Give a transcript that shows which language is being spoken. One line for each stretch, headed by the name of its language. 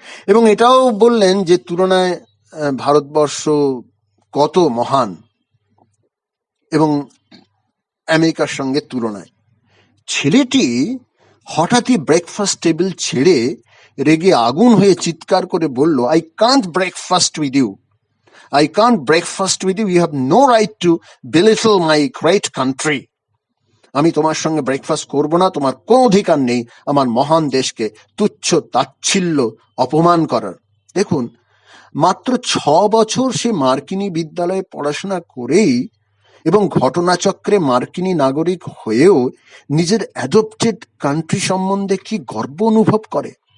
Bangla: এবং এটাও বললেন যে তুলনায় ভারতবর্ষ কত মহান এবং আমেরিকার সঙ্গে তুলনায়। ছেলেটি হঠাৎই ব্রেকফাস্ট টেবিল ছেড়ে রেগে আগুন হয়ে চিৎকার করে বলল, I can't breakfast with you,
English: I can't breakfast with you. You have no right to belittle my great country.
Bangla: আমি তোমার সঙ্গে ব্রেকফাস্ট করব না, তোমার কোনো অধিকার নেই আমার মহান দেশকে তুচ্ছ তাচ্ছিল্য অপমান করার। দেখুন, মাত্র 6 বছর সে মার্কিনী বিদ্যালয়ে পড়াশোনা করেই এবং ঘটনাচক্রে মার্কিনী নাগরিক হয়েও নিজের অ্যাডপ্টেড কান্ট্রি সম্বন্ধে কি গর্ব অনুভব করে।